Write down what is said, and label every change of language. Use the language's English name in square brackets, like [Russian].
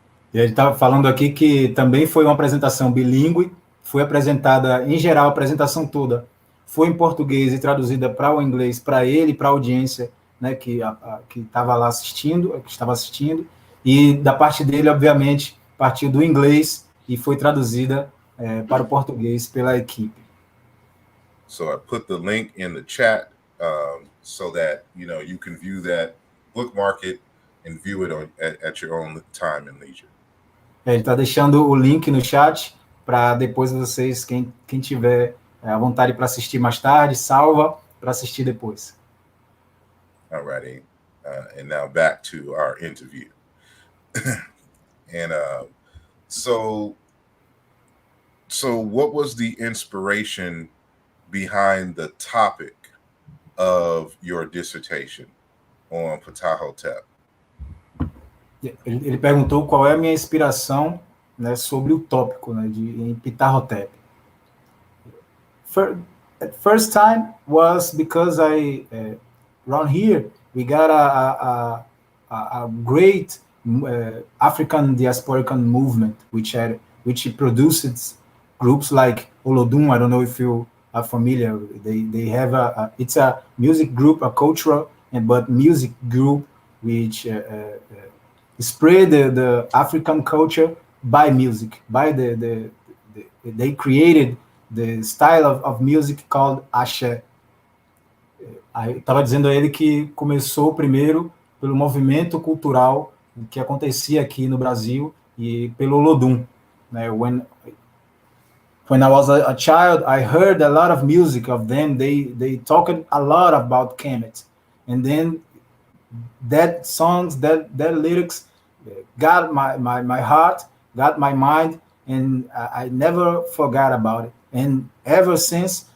[Portuguese] E ele estava falando aqui que também foi uma apresentação bilíngue, foi apresentada, em geral, a apresentação toda foi em português e traduzida para o inglês, para ele, para a audiência, né, que estava lá assistindo, que estava assistindo, e da parte dele, obviamente, partiu do inglês e foi traduzida para o português pela equipe. [English] So I put the link in the chat so that you can view that, bookmark it, and view it at your own time and leisure. [Portuguese] Ele está deixando o link no chat para depois vocês, quem tiver à vontade para assistir mais tarde, salva para assistir depois. [English] Alrighty, and now back to our interview. And so what was the inspiration behind the topic of your dissertation on Ptah-Hotep? [Portuguese] Ele perguntou qual é a minha inspiração, né, sobre o tópico, né, em Ptah-Hotep. [English] First time was because around here we got a great African diasporican movement which produced groups like Olodum. I don't know if you are familiar. They have it's a music group, a cultural but music group which spread the African culture by music. They created the style of music called axé. [Portuguese] Eu estava dizendo a ele que começou primeiro pelo movimento cultural que acontecia aqui no Brasil e pelo Olodum. Né? [English] When I was a child, I heard a lot of music of them. They talked a lot about Kemet, and then that songs, that lyrics got my heart, got my mind, and I never forgot about it. And ever since,